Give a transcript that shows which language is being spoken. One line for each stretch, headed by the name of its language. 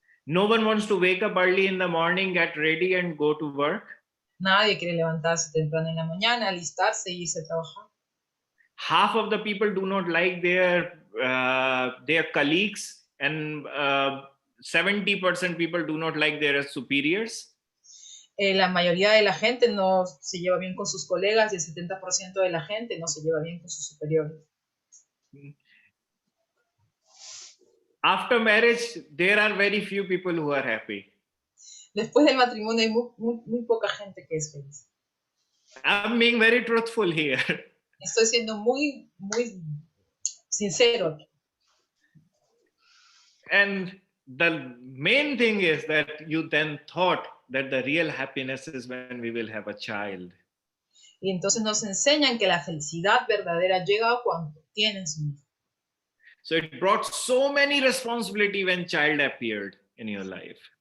English: No one wants to wake up early in the morning, get ready and go to work.
Spanish: Nadie quiere levantarse temprano en la mañana, alistarse y irse a trabajar.
English: Half of the people do not like their colleagues, and 70% people do not like their superiors.
Spanish: La mayoría de la gente no se lleva bien con sus colegas y el 70% de la gente no se lleva bien con sus superiores.
English: After marriage, there are very few people who are happy.
Spanish: Después del matrimonio hay muy poca gente que es feliz.
English: I'm being very truthful here.
Spanish: Estoy siendo muy sincero.
English: And the main thing is that you then thought that the real happiness is when we will have a child.
Spanish: Y entonces nos enseñan que la felicidad verdadera llega cuando tienes un hijo.
English: So it brought so many responsibility when child appeared in your life.